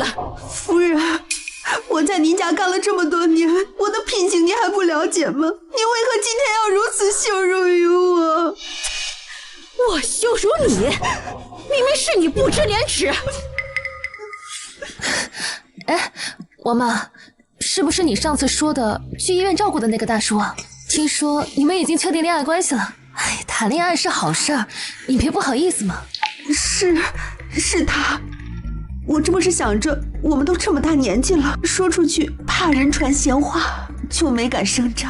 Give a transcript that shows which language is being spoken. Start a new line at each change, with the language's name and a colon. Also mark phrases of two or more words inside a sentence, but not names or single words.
Chinese: 夫人，我在您家幹了這麼多年，我的品行您還不了解嗎？您為何今天要如此羞辱於我？我羞辱你？明明是你不知廉恥。哎，王媽，是不是你上次說的去醫院照顧的那個大叔啊？聽說你們已經確定戀愛關係了。哎，談戀愛是好事兒，你別不好意思嘛。是他。我這不是想着我們都這麼大年紀了，說出去怕人傳閒話，就沒敢聲張。